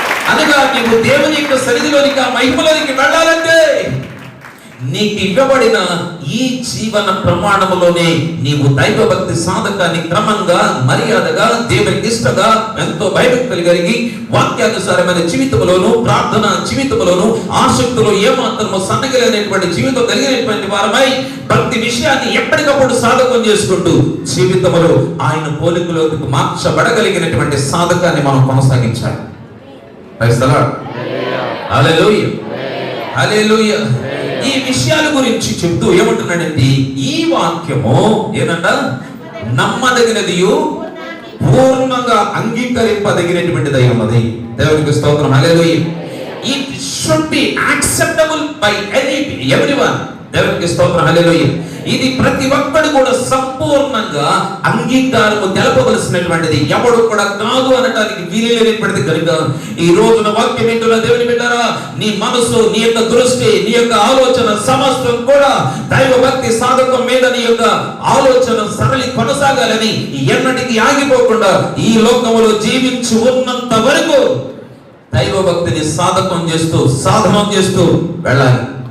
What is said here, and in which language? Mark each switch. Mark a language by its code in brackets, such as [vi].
[te] అనగా నీవు దేవుని యొక్క సన్నిధిలోనికి, ఆ మహిమలోనికి వెళ్ళాలంటే నీకు ఇవ్వబడిన ఈ జీవన ప్రమాణములోనే నీవు దైవభక్తి సాధకాన్ని క్రమంగా, మర్యాదగా, దేవునికి ఇష్టగా, ఎంతో భయభక్తులు కలిగి వాక్యానుసారమైన జీవితంలోను, ప్రార్థన జీవితంలోను, ఆసక్తులు ఏమాత్రము సన్నగిలేనటువంటి జీవితం కలిగినటువంటి వారమై భక్తి విషయాన్ని ఎప్పటికప్పుడు సాధకం చేసుకుంటూ జీవితంలో ఆయన పోలికలోకి మార్చబడగలిగినటువంటి సాధకాన్ని మనం కొనసాగించాలి. [en] Praise the Lord. Hallelujah, hallelujah. [te] ఈ విషయాల గురించి చెప్తూ ఏమంటున్నాడంటే, ఈ వాక్యము ఏనంట, నమ్మదగినదియు పూర్ణంగా అంగీకరింపదగినటువంటిది అయి ఉన్నది. దేవునికి స్తోత్రం. హల్లెలూయా. [en] It should be acceptable by everyone. [te] దేవునికి స్తోత్రం, హల్లెలూయా. ఇది ప్రతి ఒక్కడు కూడా సంపూర్ణంగా అంగీకారము తెలపవలసినటువంటిది. ఎవడు కూడా కాదు అనటానికి వీలులేనటువంటిది కనుక ఈ రోజున వాక్యం వింటున్న దేవుని బిడ్డలారా, నీ మనసు, నీ యొక్క దృష్టి, నీ యొక్క ఆలోచన సమస్తం కూడా దైవ భక్తి సాధకం మీద నీ యొక్క ఆలోచన సరళి కొనసాగాలని, ఎన్నటికీ ఆగిపోకుండా ఈ లోకములో జీవించి ఉన్నంత వరకు దైవ భక్తిని సాధకం చేస్తూ సాధనం చేస్తూ వెళ్ళాలి.